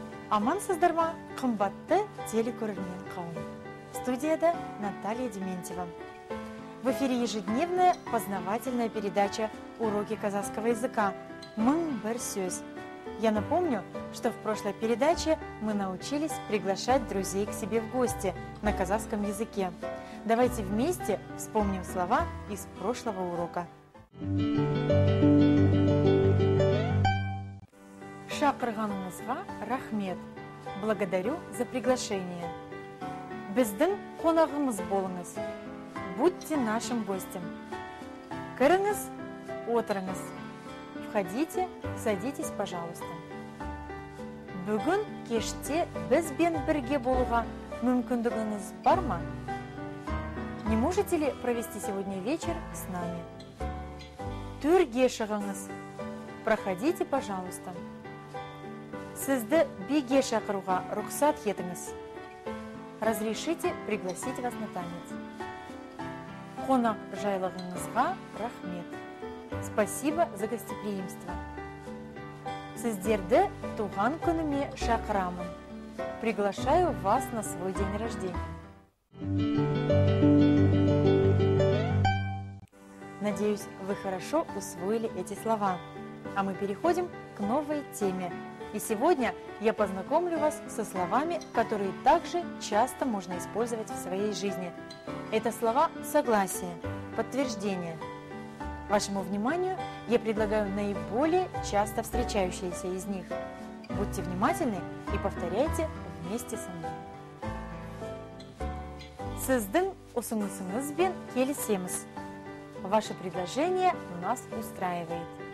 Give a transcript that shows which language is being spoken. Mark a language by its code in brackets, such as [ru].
[kk] Амансыздар ма, қымбатты телекөрермен қауым. [ru] Студияда Наталья Дементьева. В эфире ежедневная познавательная передача «Уроки казахского языка» «Мың бір сөз». Я напомню, что в прошлой передаче мы научились приглашать друзей к себе в гости на казахском языке. Давайте вместе вспомним слова из прошлого урока. [kk] Шақырғаныңызға рахмет. [ru] Благодарю за приглашение. [kk] Біздің қонағымыз болыңыз. [ru] Будьте нашим гостем. [kk] Кіріңіз, отырыңыз. [ru] Входите, садитесь, пожалуйста. [kk] Бүгін кеште бізбен бірге болуға мүмкіндігіңіз бар ма? [ru] Не можете ли провести сегодня вечер с нами? [kk] Төрге шығыңыз. [ru] Проходите, пожалуйста. [kk] Сізді биге шақыруға рұқсат етіңіз. [ru] Разрешите пригласить вас на танец. [kk] Қонақ жайлығыңызға рахмет. [ru] Спасибо за гостеприимство. [kk] Сіздерді туған күніме шақырамын. [ru] Приглашаю вас на свой день рождения. Надеюсь, вы хорошо усвоили эти слова. А мы переходим к новой теме. И сегодня я познакомлю вас со словами, которые также часто можно использовать в своей жизни. Это слова согласия, подтверждения. Вашему вниманию я предлагаю наиболее часто встречающиеся из них. Будьте внимательны и повторяйте вместе со мной. [kk] Сіздің ұсынысыңызбен келісеміз. [ru] Ваше предложение нас устраивает.